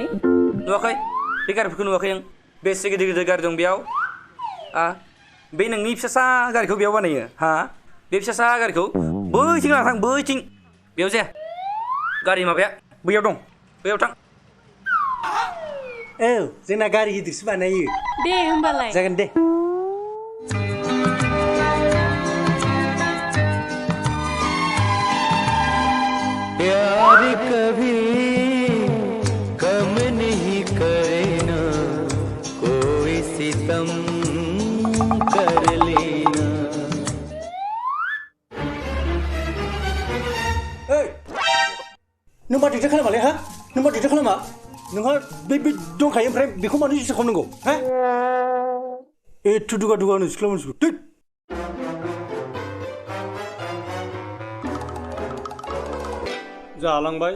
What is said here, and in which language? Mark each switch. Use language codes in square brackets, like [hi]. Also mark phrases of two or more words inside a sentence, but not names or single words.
[brx] नुवाखै बे गारिफोरखौ नुवाखै आं बेसे गिदिर गिदिर गारि दं बेयाव बे नोंनि फिसासा गारिखौ बेयाव बानायो हा बे फिसासा गारिखौ बैथिं लाना थां बैथिं बेयाव जाया गारि माबाया बैयाव दं बैयाव थां औ जोंना गारि गिदिरसो बानायो दे होमबालाय जागोन दे [hi] प्यार कभी कम नहीं करे ना कोई सितम कर लेना [brx] नों मा डिक्टेट खालामालै हा नों मा डिक्टेट खालामा नोंहा बे दंखायो ओमफ्राय बेखौ मानो डिक्टेट खालामनांगौ हा एथ' दुगा नो सिख्ला मानसिखौ थै जालांबाय